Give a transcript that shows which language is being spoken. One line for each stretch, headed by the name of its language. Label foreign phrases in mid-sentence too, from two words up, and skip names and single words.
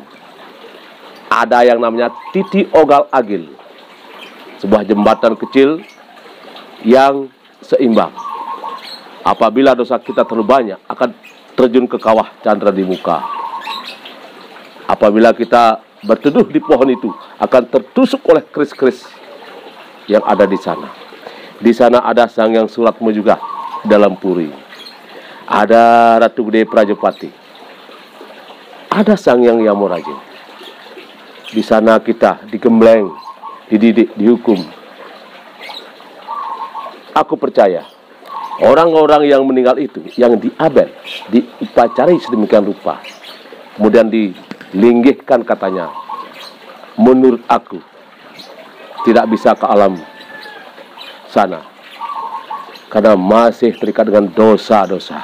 Indonesian: Ada yang namanya Titi Ogal Agil, sebuah jembatan kecil yang seimbang. Apabila dosa kita terlalu banyak, akan terjun ke kawah candra di muka. Apabila kita berteduh di pohon itu, akan tertusuk oleh keris-keris yang ada di sana. Di sana ada Sang Hyang Suratmo juga dalam puri. Ada Ratu Gede Prajopati. Ada Sang Hyang Yamorajin. Di sana kita digembleng, dididik, dihukum. Aku percaya orang-orang yang meninggal itu, yang diabel, diupacarai sedemikian rupa, kemudian dilinggihkan katanya, menurut aku tidak bisa ke alam sana karena masih terikat dengan dosa-dosa.